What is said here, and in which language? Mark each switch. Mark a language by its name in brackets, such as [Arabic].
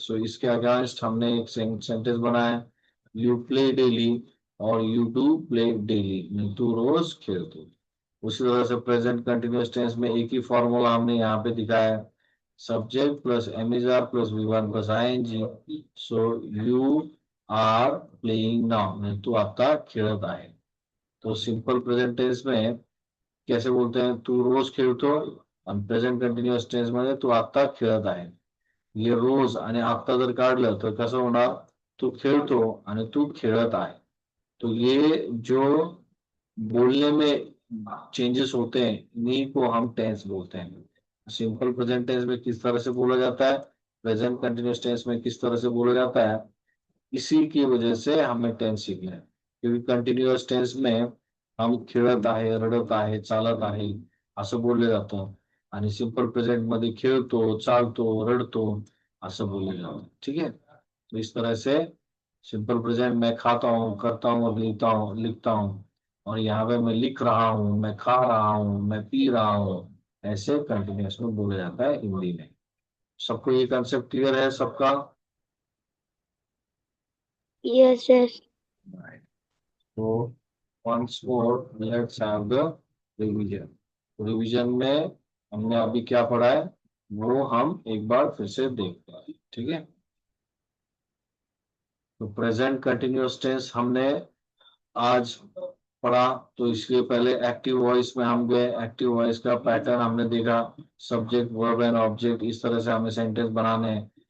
[Hindi] सो इसके अगेंस्ट हमने एक सेंटेंस बनाया है, [English] you play daily, [Hindi] और [English] you do play daily, [Marathi] तू रोज खेलते। [Hindi] उसी तरह से प्रेजेंट कंटिन्यूअस टेंस में एक ही फॉर्मूला हमने यहाँ पे दिखाया है, subject plus एमिजार plus V1 plus ING, [English] so you are playing now, [Marathi] तू आता खेलत आहे। [Hindi] तो सिंपल प्रेझेंट टेन्स में कैसे बोलते हैं, [Marathi] तू रोज खेळतो, आणि प्रेझेंट कंटिन्युअस टेन्स मध्ये तू आता खेळत आहे। ये रोज आणि आता जर काढलं तर कसं होणार, तू खेळतो आणि तू खेळत आहे। [Hindi] तो ये जो बोलने में चेंजेस होते हैं इन्हीं को हम टेंस बोलते हैं। सिंपल प्रेजेंट टेंस में किस तरह से बोला जाता है, प्रेजेंट कंटिन्यूअस टेंस में किस तरह से बोला जाता है, इसी की वजह से हमें टेंस सीखना है। क्योंकि कंटिन्युअस टेंस में [Marathi] हम खेळत आहे, रडत आहे, चालत आहे असं बोलले जातं, आणि सिंपल प्रेजेंट मध्ये खेळतो, चालतो, रडतो असं बोलले जातं, [Hindi] ठीक है। तो इस तरह से सिंपल प्रेजेंट में खाता हूँ, करता हूँ और लिखता हूँ, और यहाँ पे मैं लिख रहा हूँ, मैं खा रहा हूँ, मैं पी रहा हूँ, ऐसे कंटिन्यूअस में बोला जाता है हिंदी में। सबको ये कंसेप्ट क्लियर है सबका। [English] Yes, yes. Right. So once more let's have the revision। [Hindi] Revision में हमने अभी क्या पढ़ा है वो हम एक बार फिर से देखते हैं, ठीक है। तो प्रेजेंट कंटिन्यूअस टेंस हमने आज पढ़ा। तो इसके पहले एक्टिव वॉइस में हम गए, एक्टिव वॉइस का पैटर्न हमने देखा, सब्जेक्ट वर्ब एंड ऑब्जेक्ट, इस तरह से हमें सेंटेंस बनाने हैं।